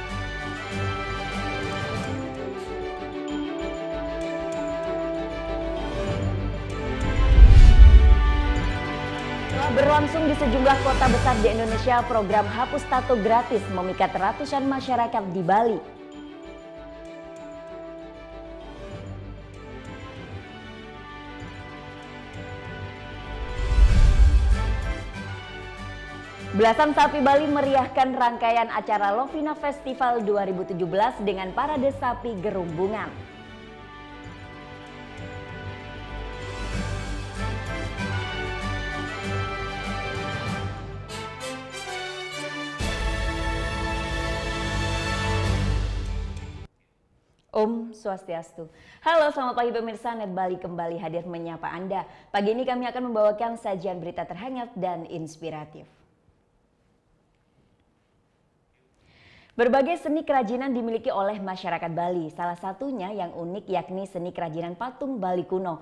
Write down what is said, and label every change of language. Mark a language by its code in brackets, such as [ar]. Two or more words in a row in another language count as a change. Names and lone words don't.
[id] Berlangsung di sejumlah kota besar di Indonesia, program Hapus Tato gratis memikat ratusan masyarakat di Bali. Belasan sapi Bali meriahkan rangkaian acara Lovina Festival 2017 dengan parade sapi gerumbungan. Om Swastiastu. Halo, selamat pagi pemirsa. Net Bali kembali hadir menyapa Anda. Pagi ini kami akan membawakan sajian berita terhangat dan inspiratif. Berbagai seni kerajinan dimiliki oleh masyarakat Bali. Salah satunya yang unik yakni seni kerajinan patung Bali kuno.